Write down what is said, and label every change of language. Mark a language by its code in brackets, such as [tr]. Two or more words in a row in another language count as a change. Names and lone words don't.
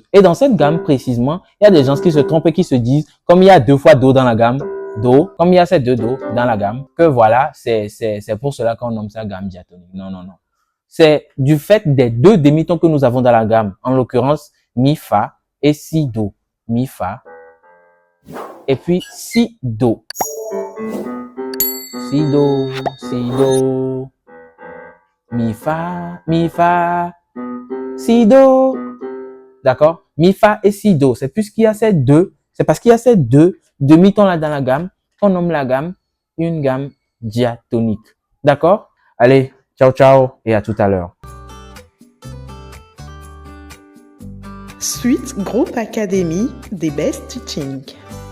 [fr] Et dans cette gamme précisément, il y a des gens qui se trompent et qui se disent, comme il y a deux fois Do dans la gamme, Do, comme il y a ces deux Do dans la gamme, que voilà, c'est pour cela qu'on nomme ça gamme diatonique. Non, non, non. C'est du fait des deux demi-tons que nous avons dans la gamme. En l'occurrence, Mi, Fa et Si, Do. Mi, Fa. Et puis, Si, Do. Si, Do, Si, Do. Mi, Fa, Si, Do. D'accord? Mi, Fa et Si, Do. C'est puisqu'il y a ces deux, c'est parce qu'il y a ces deux demi-tons là dans la gamme qu'on nomme la gamme une gamme diatonique. D'accord? Allez, ciao, ciao et à tout à l'heure. Suite Groupe Académie des Best Teaching.